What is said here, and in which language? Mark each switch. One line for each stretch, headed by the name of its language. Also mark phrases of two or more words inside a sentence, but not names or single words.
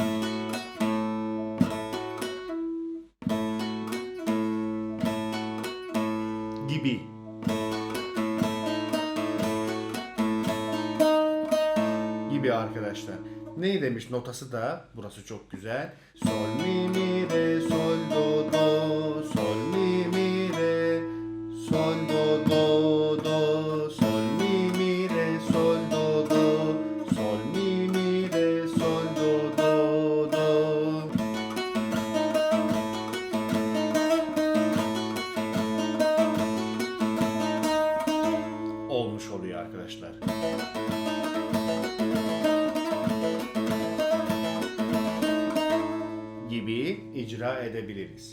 Turkish: Gibi. Gibi arkadaşlar. Ne demiş notası da? Burası çok güzel. Sol mi mi re sol do do, sol mi mi re sol do do do, sol mi mi re sol do do, sol mi mi re sol do do do. Olmuş oluyor arkadaşlar. Gibi icra edebiliriz.